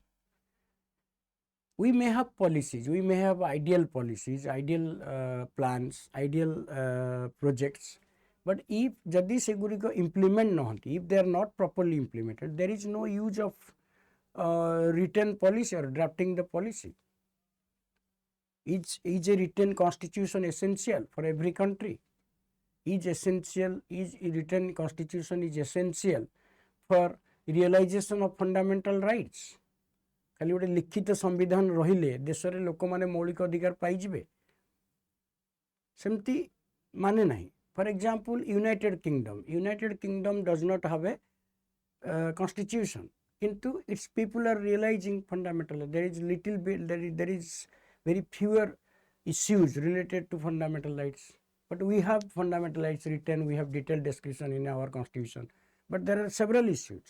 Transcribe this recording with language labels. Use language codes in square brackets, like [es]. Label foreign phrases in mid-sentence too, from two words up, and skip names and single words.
[en] We may have policies, we may have ideal policies, ideal plans, ideal projects, but if [or] ଯଦି ସେଗୁଡ଼ିକୁ implement ନହନ୍ତି, [en] if they are not properly implemented, there is no use of written policy or drafting the policy. Is a written constitution essential for every country? Is written constitution is essential for realization of fundamental rights? [or] ଖାଲି ଗୋଟେ ଲିଖିତ ସମ୍ବିଧାନ ରହିଲେ ଦେଶ ରେ ଲୋକ ମାନେ ମୌଳିକ ଅଧିକାର ପାଇଯିବେ ସେମିତି ମାନେ ନାହିଁ. [en] For example, United Kingdom does not have a constitution. Kintu its people are realizing fundamental there is little bit there is very fewer issues related to fundamental rights, but we have fundamental rights written, we have detailed description in our constitution, but there are several issues.